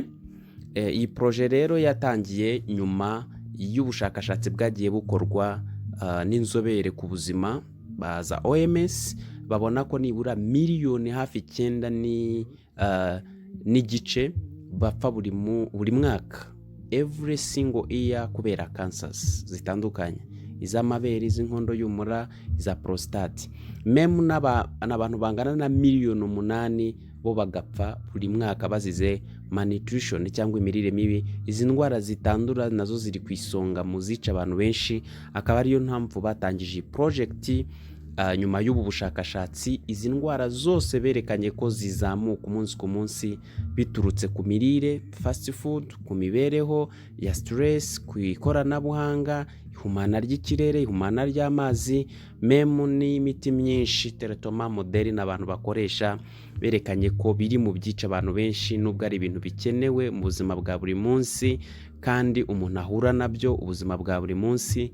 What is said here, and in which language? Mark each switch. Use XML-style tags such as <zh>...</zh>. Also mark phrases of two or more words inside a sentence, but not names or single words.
<rw>Iyi projet rero yatangiye nyuma y'ubushakashatsi bwagiye bukorwa n'inzobere ku buzima baza OMS, babona ko nibura miliyoni hafi 9 n'igice bapfa buri mwaka,</rw> <en>every single year,</en> <rw>kubera cancers zitandukanye, iz'amabere, iz'inkondo y'umura, iza prostate. Memu n'abantu bangana na miliyoni 8 bo bagapfa buri mwaka bazize malnutrition cyangwa imirire mibi. Izi ndwara zitandura nazo ziri ku isonga mu zica abantu benshi, akaba ariyo mpamvu batangije project. Nyuma y'ubu bushakashatsi, izi ndwara zose berekanye ko zizamuka umunsi ku munsi biturutse ku mirire,</rw> <en>fast food,</en> <rw>ku mibereho ya stress, ku ikoranabuhanga, ihumana ry'ikirere, ihumana ry'amazi, memu n'imiti myinshi, teratoma modeli n'abantu bakoresha, berekanye ko biri mu byica abantu benshi, nubwo ari ibintu bikenewe mu buzima bwa buri munsi kandi umuntu ahura nabyo ubuzima bwa buri munsi.</rw>